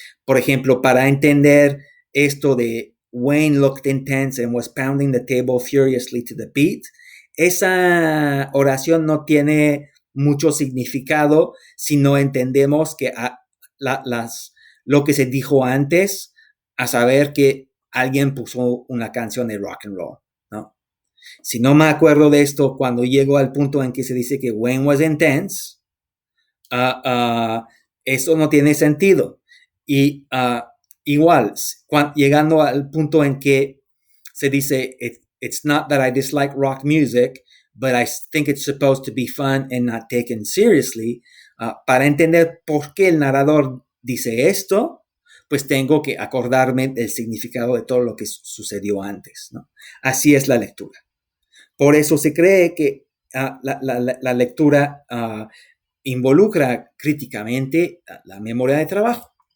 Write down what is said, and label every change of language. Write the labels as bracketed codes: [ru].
[es] Por ejemplo, para entender esto de [en] Wayne looked intense and was pounding the table furiously to the beat, [es] esa oración no tiene mucho significado si no entendemos que lo que se dijo antes, a saber que alguien puso una canción de rock and roll, ¿no? Si no me acuerdo de esto cuando llego al punto en que se dice que Wayne [en] was intense, [es] eso no tiene sentido. Y igual, llegando al punto en que se dice, [en] it's not that I dislike rock music, but I think it's supposed to be fun and not taken seriously. [es] Para entender por qué el narrador dice esto, pues tengo que acordarme del significado de todo lo que sucedió antes, ¿no? Así es la lectura. Por eso se cree que la lectura involucra críticamente la memoria de trabajo.